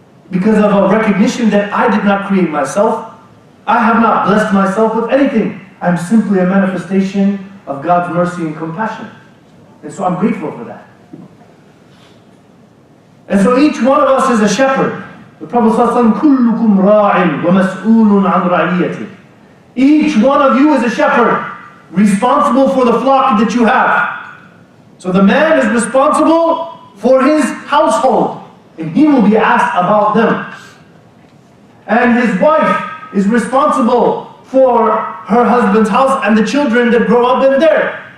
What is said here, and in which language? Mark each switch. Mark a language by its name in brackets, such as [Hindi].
[English] Because of a recognition that I did not create myself. I have not blessed myself with anything. I'm simply a manifestation of God's mercy and compassion. And so I'm grateful for that. And so each one of us is a shepherd. The Prophet [Arabic] ﷺ, كُلُّكُمْ رَاعٍ وَمَسْئُولٌ عَنْ رَعِيَّتِهِ. [English] Each one of you is a shepherd, responsible for the flock that you have. So the man is responsible for his household, and he will be asked about them. And his wife is responsible for her husband's house and the children that grow up in there.